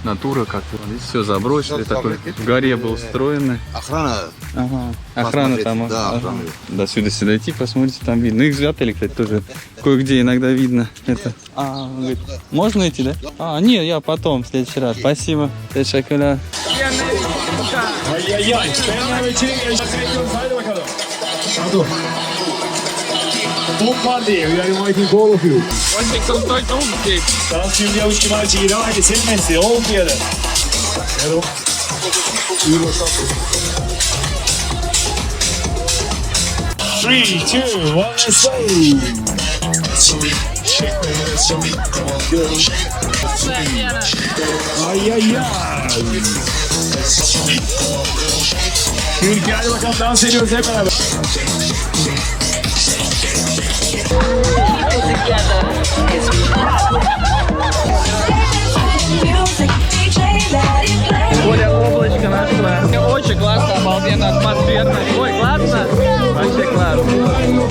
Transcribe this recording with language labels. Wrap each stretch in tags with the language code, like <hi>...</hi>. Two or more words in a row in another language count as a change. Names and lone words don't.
<ru>Натура как-то. Здесь все забросили. Такой в горе был устроено. Охрана. Ага. Охрана там. Да, ага. охрана. До сюда дойти, посмотрите, там видно. Ну, их в отеле, кстати, тоже кое-где иногда видно. Это. Он говорит, можно идти, да? Нет, я потом, в следующий раз. Спасибо.</ru> <tr>Teşekkürler.</tr> <ru>Ay. Fena вечеринка. Сейчас перейдем.</ru> <tr>Haydi bakalım. Hadi.</tr> <ru>Топ party.</ru> <en>We are inviting all of you.</en> <ru>Очень крутой дом здесь. Танцуем, девочки, мальчики. Давайте, все вместе.</ru> <en>All together. Hello. 3, 2, 1, let's go. Ay.</en> <tr>Türkiye, hadi bakalım dans ediyoruz hep beraber.</tr> <ru>Оля облачко нашла. Очень классно, обалденно, атмосферно. Ой, классно. Вообще классно.</ru>